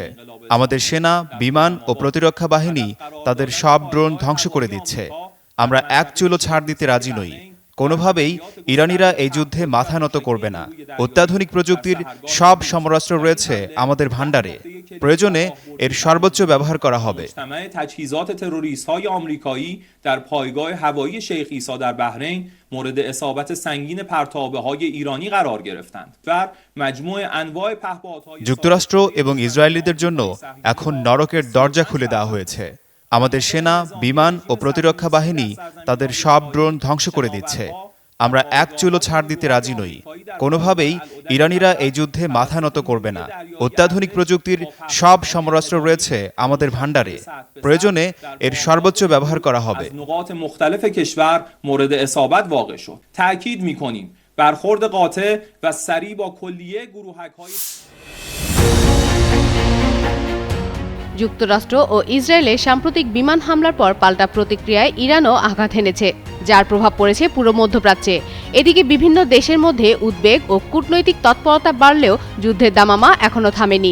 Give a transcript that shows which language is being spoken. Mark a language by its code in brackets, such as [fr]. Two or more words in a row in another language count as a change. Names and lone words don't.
[bn] আমাদের সেনা, বিমান ও প্রতিরক্ষা বাহিনী তাদের সব ড্রোন ধ্বংস করে দিচ্ছে। আমরা এক চুলও ছাড় দিতে রাজি নই। কোনোভাবেই ইরানিরা এই যুদ্ধে মাথা নত করবে না। অত্যাধুনিক প্রযুক্তির সব সমরাস্ত্র রয়েছে আমাদের ভাণ্ডারে। প্রয়োজনে এর সর্বোচ্চ ব্যবহার করা হবে। [fa] مورد اصابت سنگین پرتابه‌های ایرانی قرار گرفتند و مجموع انواع پهپادهای [bn] যুক্তরাষ্ট্র এবং ইসরায়েলিদের জন্য এখন নরকের দরজা খুলে দেওয়া হয়েছে। আমাদের সেনা, বিমান ও প্রতিরক্ষা বাহিনী তাদের সব ড্রোন ধ্বংস করে দিচ্ছে। আমরা এক চুলও ছাড় দিতে রাজি নই। কোনোভাবেই ইরানিরা এই যুদ্ধে মাথা নত করবে না। অত্যাধুনিক প্রযুক্তির সব সমরাস্ত্র রয়েছে আমাদের ভাণ্ডারে। প্রয়োজনে এর সর্বোচ্চ ব্যবহার করা হবে। [fa] نقاط مختلف کشور مورد اصابت واقع شد. تأکید می‌کنیم برخورد قاطع و سریع با کلیه گروهک‌های [bn] যুক্তরাষ্ট্র ও ইসরায়েলের সাম্প্রতিক বিমান হামলার পর পাল্টা প্রতিক্রিয়ায় ইরানও আঘাত হেনেছে, যার প্রভাব পড়েছে পুরো মধ্যপ্রাচ্যে। এদিকে বিভিন্ন দেশের মধ্যে উদ্বেগ ও কূটনৈতিক তৎপরতা বাড়লেও যুদ্ধের দামামা এখনো থামেনি।